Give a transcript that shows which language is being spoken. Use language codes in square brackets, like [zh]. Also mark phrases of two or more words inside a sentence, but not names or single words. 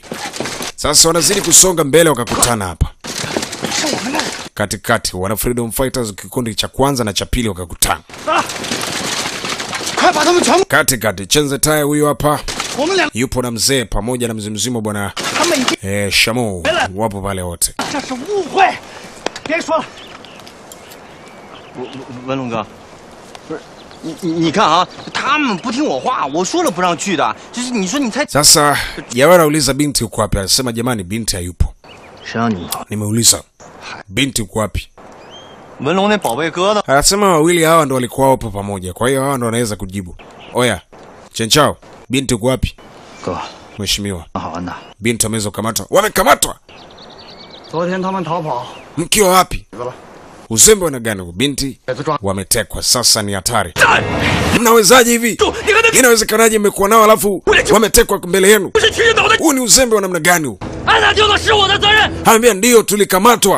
[sw] Sasa wanazidi kusonga mbele wakakutana hapa. Katikati wana Freedom Fighters kikundi cha kwanza na cha pili wakakutana. Katikati Chenze Tai huyu hapa. Yupo na mzee pamoja na mzee mzima bwana Shamu wapo pale wote. [zh] 文龙哥，不是你看啊，他们不听我话，我说了不让去的，就是你说你才。 [sw] Sasa jamaa anauliza binti uko wapi? Anasema jamani binti hayupo. Nimeuliza binti uko wapi? [zh] 文龙那宝贝哥呢? [sw] Anasema wawili hawa ndo walikuwa hapo pamoja. Kwa hiyo hawa ndo wanaweza kujibu. Oya, Chenchao, binti uko wapi? Go. Mheshimiwa. [zh] 好玩的。 [sw] Binti ameweza kukamatwa. Wamekamatwa. [zh] 昨天他们逃跑。 [sw] Mkiwa wapi? Uzembe wana gani? Binti wametekwa. Sasa ni hatari. Mnawezaje hivi? Inawezekanaje mmekuwa nao alafu wametekwa mbele yenu? Huu ni uzembe wa namna gani huu? Haambia ndio tulikamatwa.